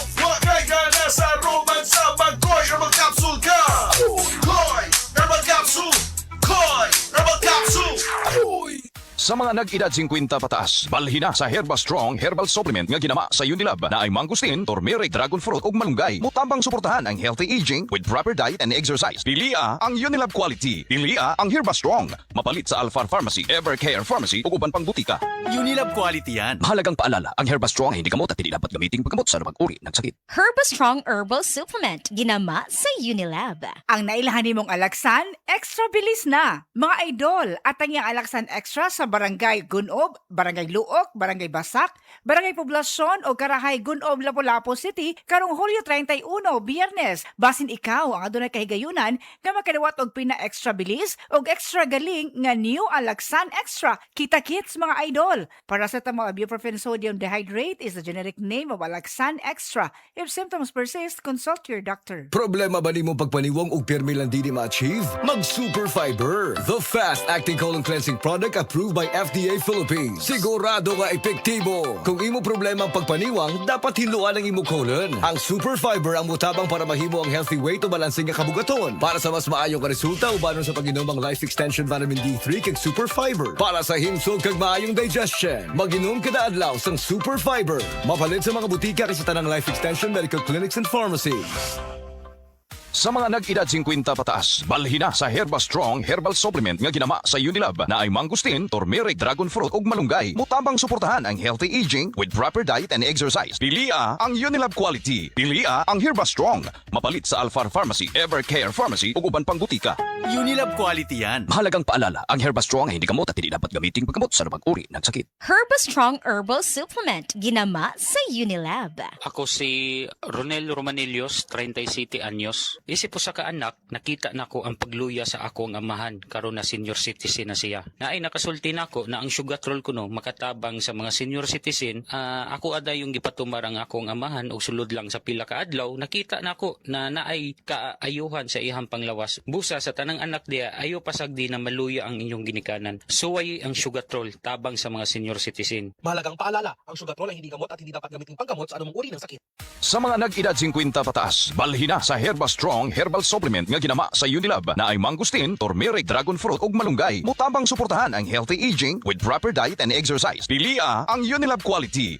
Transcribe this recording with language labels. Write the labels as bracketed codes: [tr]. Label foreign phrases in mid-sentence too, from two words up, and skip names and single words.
[ceb] Huwag kay gana sa romansa, mag-koy Herbal Capsule ka. Koy! Herbal Capsule! Koy! Herbal Capsule! Sa mga nag-edad 50 pataas, balhina sa Herba Strong Herbal Supplement nga ginama sa Unilab na ay mangustin, turmeric, dragon fruit ug malunggay. Mutabang suportahan ang [en] healthy aging with proper diet and exercise. [ceb] Pilia ang Unilab quality. Pilia ang Herba Strong. Mapalit sa Alfar Pharmacy, Evercare Pharmacy ug uban pang butika. [tl] Unilab quality yan. Mahalagang paalala, ang Herba Strong ay hindi gamot at hindi dapat gamitin paggamot sa anumang uri ng sakit. [ceb] Herba Strong Herbal Supplement, ginama sa Unilab. Ang nailahan nimong Alaksan, extra bilis na. Mga idol, at ang iyang Alaksan Extra sa Barangay Gunob, Barangay Luok, Barangay Basak, Barangay Poblasyon o Karahay Gunob, Lapu-Lapu City, karong Hulyo 31, Biyernes. Basin ikaw ang adunay kahigayunan nga makadawat og pina-extra bilis og extra galing nga New Alaksan Extra. Kita-kits mga idol. [en] Paracetamol ibuprofen sodium dehydrate is the generic name of Alaksan Extra. If symptoms persist, consult your doctor. [ceb] Problema ba nimo pagpaniwang og pirmi lang di ma-achieve? [en] Mag Super Fiber, the fast-acting colon cleansing product approved by FDA Philippines. [ceb] Sigurado nga epektibo. Kung imo problema ang pagpaniwang, dapat hiluan ang imo colon. Ang Super Fiber ang mutabang para mahimo ang [en] healthy weight [ceb] o balansing nga kabugaton. Para sa mas maayong ka resulta, ubanon sa pag-inom ang Life Extension Vitamin D3 kag Super Fiber. [hil] Para sa himsog kag maayong digestion, mag-inom kada adlaw sang Super Fiber. [ceb] Mapalit sa mga butika kay sa tanang Life Extension Medical Clinics and Pharmacies. Sa mga nag-edad 50 pataas, balhina sa Herba Strong Herbal Supplement nga ginama sa Unilab na ay mangustin, turmeric, dragon fruit ug malunggay. Mutabang suportahan ang [en] healthy aging with proper diet and exercise. [ceb] Pilia ang Unilab quality. Pilia ang Herba Strong. Mapalit sa Alfar Pharmacy, Evercare Pharmacy ug uban pang butika. [tl] Unilab quality yan. Mahalagang paalala, ang Herba Strong ay hindi gamot at hindi dapat gamitin paggamot sa anumang uri ng sakit. [ceb] Herba Strong Herbal Supplement, ginama sa Unilab. Ako si Ronel Romanillos, 37 anyos. Isip po sa kaanak, nakita na ko ang pagluya sa akong amahan karon na [en] senior citizen [ceb] na siya. Na ay nakasulti na ko na ang sugatrol ko no makatabang sa mga [en] senior citizen. [ceb] Ako ada yung gipatumar ang akong amahan o sulod lang sa pila ka adlaw. Nakita na ko na naay kaayuhan sa ihang panglawas. Busa sa tanang anak diya ayo pasagdi na maluya ang inyong ginikanan. Suway ang sugatrol tabang sa mga [en] senior citizen. [tl] Mahalagang paalala, ang sugatrol ay hindi gamot at hindi dapat gamitin panggamot sa anumang uri ng sakit. [ceb] Sa mga nag-edad 50 pataas, balhina sa Herba Strong Strong Herbal Supplement nga ginama sa Unilab na ay mangustin, turmeric, dragon fruit ug malunggay. Mutabang suportahan ang [en] healthy aging with proper diet and exercise. [ceb] Pilia ang Unilab quality.